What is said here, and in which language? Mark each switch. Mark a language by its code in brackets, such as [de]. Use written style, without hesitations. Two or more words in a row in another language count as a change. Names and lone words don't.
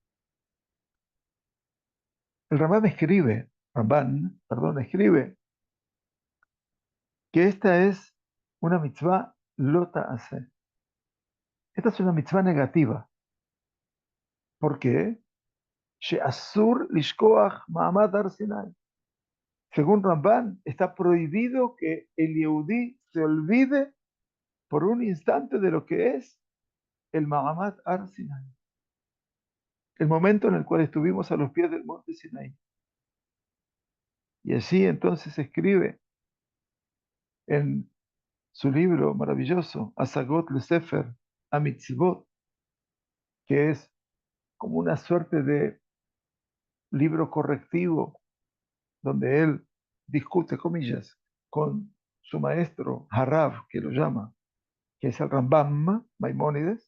[es] El Ramban, escribe que esta es una [he] מצווה לא תעשה. [es] Esta es una mitzvah negativa. ¿Por qué? [he] שאסור לשכוח מעמד הר סיני. [es] Según Ramban, está prohibido que el Yehudí se olvide por un instante de lo que es el [he] מעמד הר סיני, [es] el momento en el cual estuvimos a los pies del monte Sinai. Y allí entonces escribe en su libro maravilloso, Asagot le Sefer Amitzvot, que es como una suerte de libro correctivo donde él discute, comillas, con su maestro Harav, que lo llama, que es el Rambam Maimónides.